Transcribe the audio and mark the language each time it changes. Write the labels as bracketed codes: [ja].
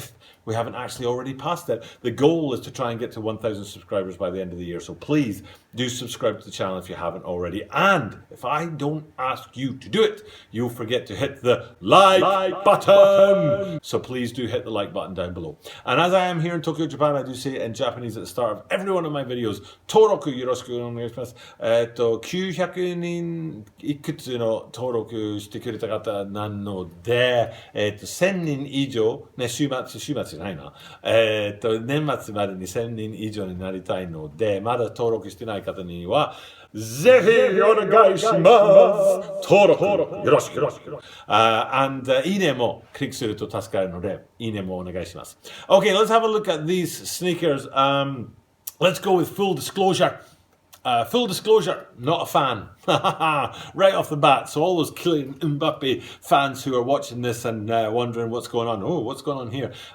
[en] If we haven't actually already passed it, the goal is to try and get to 1,000 subscribers by the end of the year. So please do subscribe to the channel if you haven't already. And if I don't ask you to do it, you'll forget to hit the like button. So please do hit the like button down below. And as I am here in Tokyo, Japan, I do say it in Japanese at the start of every one of my videos. [ja] Toroku yoroshiku onegaishimasu. 900人いくつの登録してくれた方なので、1000人以上、ね、週末じゃないな。年末までに1000人以上になりたいので、まだ登録してない方には、ぜひお願いします。登録よろしく。 [en] and [ja] いいねもクリックすると助かるので、いいねもお願いします。 [en] Okay, let's have a look at these sneakers. Let's go with full disclosure. Full disclosure, not a fan. Right off the bat. So all those Kylian Mbappe fans who are watching this and wondering what's going on. Oh, what's going on here?